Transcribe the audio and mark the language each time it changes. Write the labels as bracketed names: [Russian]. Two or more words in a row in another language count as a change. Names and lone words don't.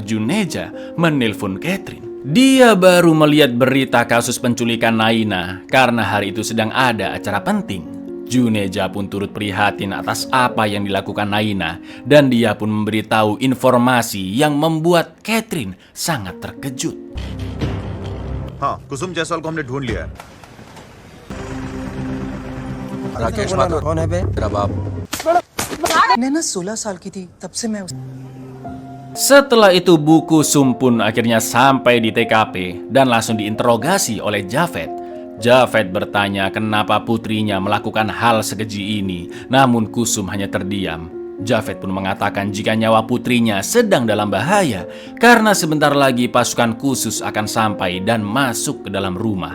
[Indonesian] Juneja menelpon Catherine. Dia baru melihat berita kasus penculikan Naina karena hari itu sedang ada acara penting. Juneja pun turut prihatin atas apa yang dilakukan Naina dan dia pun memberitahu informasi yang membuat Catherine sangat terkejut. [Hindi] हाँ, कुसुम जायसवाल को हमने ढूंढ लिया है। राकेश माथुर कौन है बे? तेरा बाप। नैना 16 साल की थी तब से मैं [Indonesian] Setelah itu Bu Kusum pun akhirnya sampai di TKP dan langsung diinterogasi oleh Javed. Javed bertanya kenapa putrinya melakukan hal sekeji ini, namun Kusum hanya terdiam. Javed pun mengatakan jika nyawa putrinya sedang dalam bahaya karena sebentar lagi pasukan khusus akan sampai dan masuk ke dalam rumah.